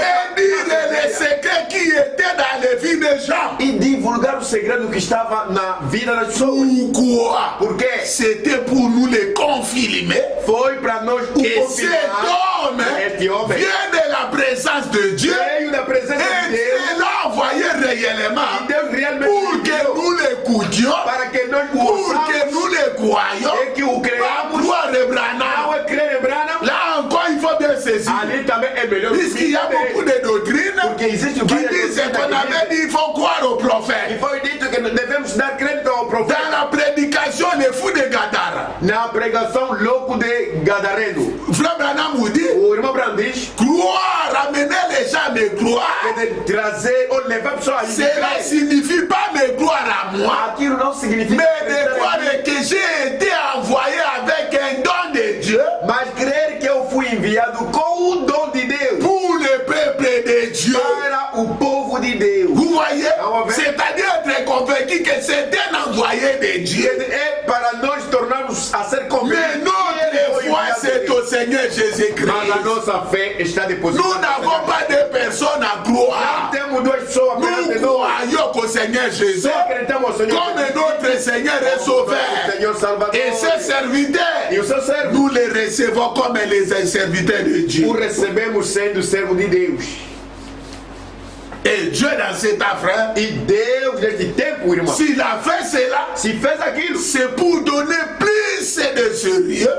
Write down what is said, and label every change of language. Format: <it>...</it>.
<fr>Et dire les secrets qui étaient dans les vies des gens.</fr> <pt>E divulgar o segredo que estava na vida das pessoas.</pt> <fr>Pourquoi?</fr> <pt>Por quê?</pt> <fr>C'était pour nous les confirmer</fr> <pt>Foi para nós o</pt> <fr>que cet homme</fr> <pt>este homem</pt> <fr>vient de la présence de Dieu</fr> <pt>veio da presença</pt> <fr>et</fr> <pt>de Deus.</pt> <fr>Dieu l'a envoyé réellement</fr> <pt>E Deus realmente</pt> <fr>pour que</fr> <pt>enviou</pt> <fr>nous l'écoutions,</fr> <pt>para que nós o</pt> <fr>pour</fr> <pt>ouçamos</pt> <fr>que nous le croyions,</fr> <pt>e que o</pt> <fr>par</fr> <pt>creamos.</pt> <fr>gloire de</fr> <pt>Não</pt> <fr>Branham.</fr> <pt>é crer em Branham.</pt> <fr>Là encore, il faut bien saisir.</fr> <pt>Ali também é melhor.</pt> <fr>Puisqu'il y a beaucoup de doctrines</fr> <pt>Porque existe</pt> <fr>qui</fr> <pt>várias</pt> <fr>disent</fr> <pt>doutrinas</pt> <fr>qu'on</fr> <pt>que</pt> <fr>avait dit</fr> <pt>dizem-</pt> <fr>il faut croire au</fr> <pt>E</pt> <fr>prophète.</fr> <pt>foi dito que devemos dar crédito ao</pt> <fr>Dans</fr> <pt>profeta.</pt> <fr>la prédication, les fous de Gadara.</fr> <pt>Na pregação louco de Gadareno,</pt> <fr>Frère Branham vous dit,</fr> <pt>o irmão Branham diz</pt> <fr>croire, ramener les gens à me croire.</fr> <pt>que de trazer ou levar pessoas a</pt> <fr>Cela</fr> <pt>crer.</pt> <fr>signifie pas me croire à moi,</fr> <pt>Aquilo não significa</pt> <fr>mais de</fr> <pt>acreditar</pt> <fr>croire</fr> <pt>em mim,</pt> <fr>que j'ai été envoyé avec un don de Dieu</fr> <pt>mas crer que eu fui enviado com o dom de Deus</pt> <fr>pour le peuple de Dieu.</fr> <pt>para o povo de Deus.</pt> <fr>Vous voyez? Ah, ouais. C'est-à-dire être convaincu que c'est un envoyé de Dieu.</fr> <pt>É para nós tornarmos a ser</pt> <fr>Mais</fr> <pt>convencidos.</pt> <fr>notre foi, c'est au Seigneur</fr> <pt>Mas a</pt> <fr>Jésus-Christ.</fr> <pt>nossa fé está depositada.</pt> <fr>Nous n'avons pas de personnes à croire.</fr> <pt>Temos duas pessoas apenas de</pt> <fr>Nous</fr> <pt>nós.</pt> <fr>croyons qu'au Seigneur Jésus,</fr> <pt>Só acreditamos ao Senhor.</pt> <fr>comme notre Seigneur est</fr> <pt>O</pt> <fr>sauveur.</fr> <pt>Senhor Salvador.</pt> <fr>Et ses serviteurs,</fr> <pt>E o seu servo.</pt> <fr>nous les recevons comme les serviteurs de Dieu.</fr> <pt>O recebemos sendo servo de Deus.</pt> <fr>Et Dieu dans cet frère,</fr> <pt>E Deus, neste tempo, irmão,</pt> <fr>s'il a fait cela,</fr> <pt>se fez aquilo,</pt> <fr>c'est pour donner plus de sérieux.</fr>